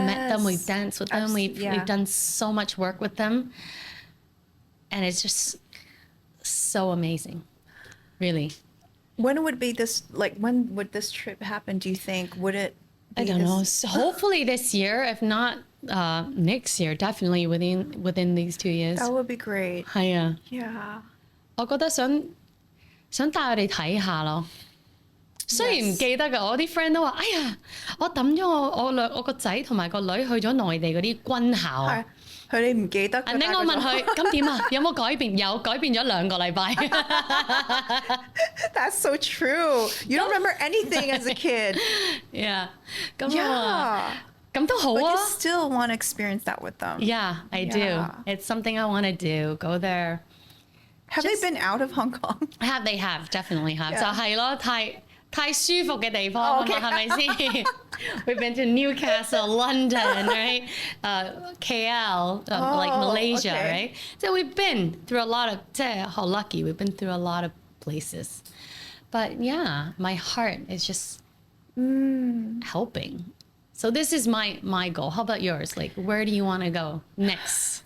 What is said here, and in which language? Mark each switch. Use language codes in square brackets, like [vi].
[en] We've met them, we've danced with them, we've done so much work with them, and it's just so amazing, really. When would this trip happen, do you think? Would it? I don't know. So hopefully this year, if not next year, definitely within these 2 years. That would be great. [yue] 係啊。 [en] Yeah. [yue] 我覺得想帶佢哋睇下咯。雖然唔記得㗎，我啲 friend 都話：哎呀，我抌咗我個仔同埋個女去咗內地嗰啲軍校。係，佢哋唔記得。我問佢：咁點啊？有冇改變？有改變咗2個禮拜。 [en] That's so true. You don't remember anything as a kid. Yeah. [yue] 咁都好啊。 [en] But you still want to experience that with them. Yeah, I do. It's something I want to do. Go there. Have they been out of Hong Kong? They have, definitely have. [yue] 就係咯，太舒服嘅地方啊嘛，係咪先？ [en] We've been to Newcastle, London, right? KL, like Malaysia, right? So we've been through a lot of, [yue] 即係好 [en] lucky. We've been through a lot of places. But yeah, my heart is just helping. So this is my goal. How about yours? Like, where do you want to go next?